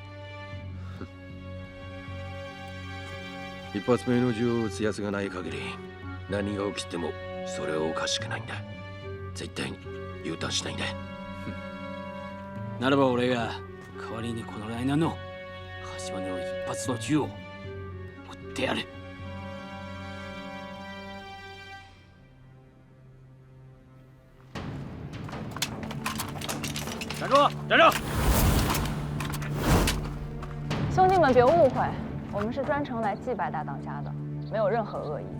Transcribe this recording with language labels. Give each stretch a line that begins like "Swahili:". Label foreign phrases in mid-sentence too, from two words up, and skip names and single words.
Japanese: 一発目の銃を撃つ奴がない限り、何が起きてもそれはおかしくないんだ。絶対に U ターンしないんだ。ならば俺が代わりにこの来南の端までの一発の銃を持ってやる。
Chinese: 站住！站住！兄弟们别误会，我们是专程来祭拜大当家的，没有任何恶意。